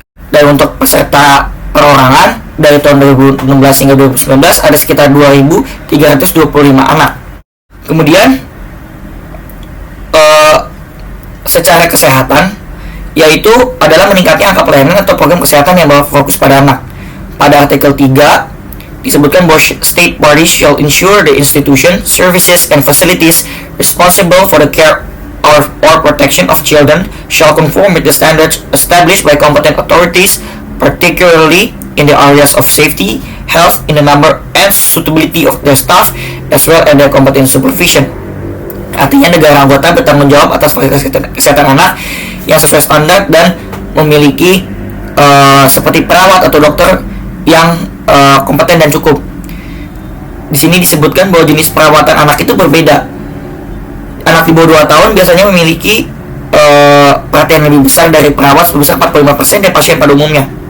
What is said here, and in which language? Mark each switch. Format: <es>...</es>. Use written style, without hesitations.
<id>Dan untuk peserta perorangan dari tahun 2016 hingga 2019 ada sekitar 2.325 anak. Kemudian secara kesehatan, yaitu adalah meningkatnya angka pelayanan atau program kesehatan yang berfokus pada anak. Pada artikel 3 disebutkan bahwa</id> <en>state bodies shall ensure the institution, services, and facilities responsible for the care or protection of children shall conform with the standards established by competent authorities, particularly in the areas of safety, health, in the number and suitability of their staff, as well as their competent supervision.</en> <id>Artinya negara anggota bertanggung jawab atas fasilitas kesehatan anak yang sesuai standar dan memiliki seperti perawat atau dokter yang kompeten dan cukup. Di sini disebutkan bahwa jenis perawatan anak itu berbeda. Anak di bawah 2 tahun biasanya memiliki perhatian lebih besar dari perawat sebesar 45% dari pasien pada umumnya.</id>